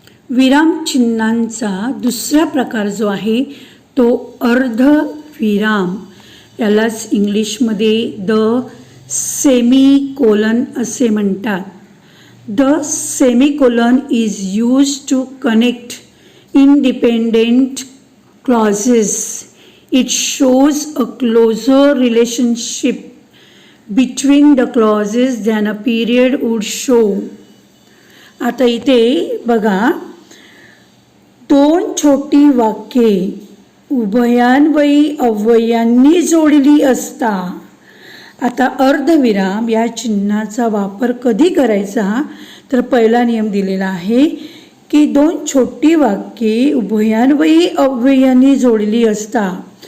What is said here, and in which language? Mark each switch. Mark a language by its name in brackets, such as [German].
[Marathi] विराम चिन्हांचा दुसरा प्रकार जो आहे तो अर्धविराम, यालाच इंग्लिशमध्ये द सेमीकोलन असे म्हणतात. [English] The semicolon is used to connect independent clauses. It shows a closer relationship between the clauses than a period would show. [Marathi] आता इथे बघा, दोन छोटी वाक्ये उभयान्वयी अव्ययांनी जोडली असता. आता अर्धविराम या चिन्हाचा वापर कधी करायचा तर पहिला नियम दिलेला आहे की दोन छोटी वाक्ये उभयान्वयी अव्ययांनी जोडली असता.